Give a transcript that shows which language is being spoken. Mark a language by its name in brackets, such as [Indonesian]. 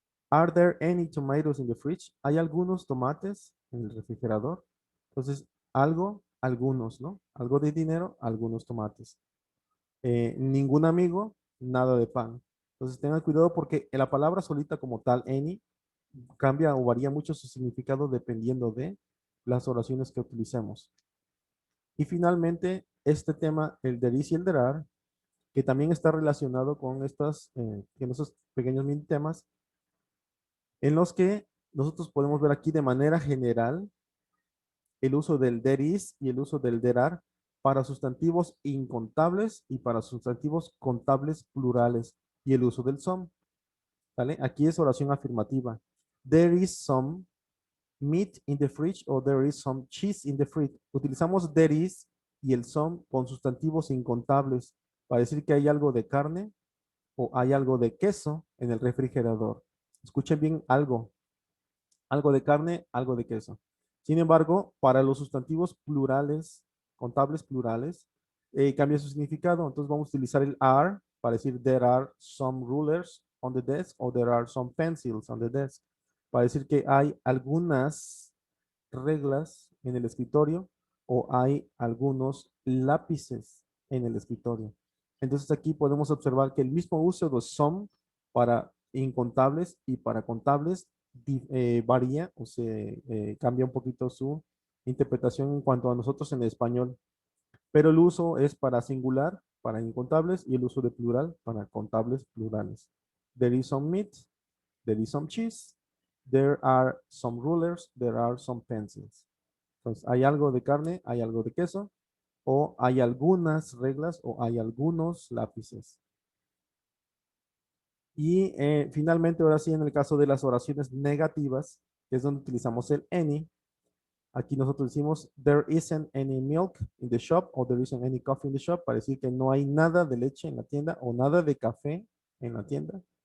[English] Are there any tomatoes in the fridge? [Spanish] ¿Hay algunos tomates en el refrigerador? Entonces, algo, algunos, ¿no? Algo de dinero, algunos tomates. Ningún amigo, nada de pan. Entonces, tengan cuidado porque la palabra solita como tal, any, cambia o varía mucho su significado dependiendo de las oraciones que utilicemos. Y finalmente, este tema, el there is y el there are, que también está relacionado con en estos pequeños mini temas, en los que nosotros podemos ver aquí de manera general el uso del there is y el uso del there are para sustantivos incontables y para sustantivos contables plurales y el uso del some. ¿Vale? Aquí es oración afirmativa. [English] There is some meat in the fridge o there is some cheese in the fridge. [Spanish] Utilizamos there is y el some con sustantivos incontables para decir que hay algo de carne o hay algo de queso en el refrigerador. Escuchen bien algo de carne, algo de queso. Sin embargo, para los sustantivos plurales, contables plurales, cambia su significado. Entonces vamos a utilizar el are para decir [English] there are some rulers on the desk [Spanish] o [English] there are some pencils on the desk. [Spanish] Para decir que hay algunas reglas en el escritorio o hay algunos lápices en el escritorio. Entonces aquí podemos observar que el mismo uso de some para incontables y para contables varía o se cambia un poquito su interpretación en cuanto a nosotros en español, pero el uso es para singular, para incontables, y el uso de plural para contables plurales. [English] There is some meat, there is some cheese, there are some rulers, there are some pencils. [Spanish] Entonces, hay algo de carne, hay algo de queso, o hay algunas reglas, o hay algunos lápices. Y finalmente, ahora sí, en el caso de las oraciones negativas, que es donde utilizamos el any, aquí nosotros decimos, [English] there isn't any milk in the shop, [Spanish] o [English] there isn't any coffee in the shop, [Spanish] para decir que no hay nada de leche en la tienda, o nada de café en la tienda.